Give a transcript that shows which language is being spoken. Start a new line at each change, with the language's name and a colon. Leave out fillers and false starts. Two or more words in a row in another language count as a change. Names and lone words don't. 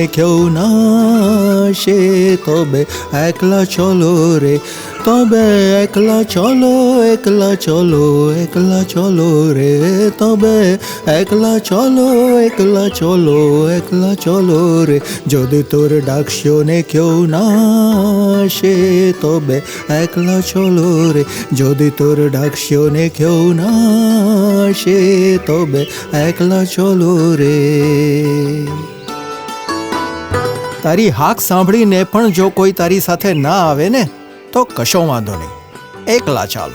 Bangla: কেউ না আসে তবে একলা চলো রে, তবে একলা চলো, একলা চলো, একলা চলো রে, তবে একলা চলো, একলা চলো, একলা চলো রে, যদি তোর ডাক শুনে কেউ না আসে তবে একলা চলো রে, যদি তোর ডাক শুনে কেউ না আসে তবে একলা চলো রে.
Gujarati: તારી હાક સાંભળીને પણ જો કોઈ તારી સાથે ના આવે ને તો કશો વાંધો નહીં, એકલા ચાલો.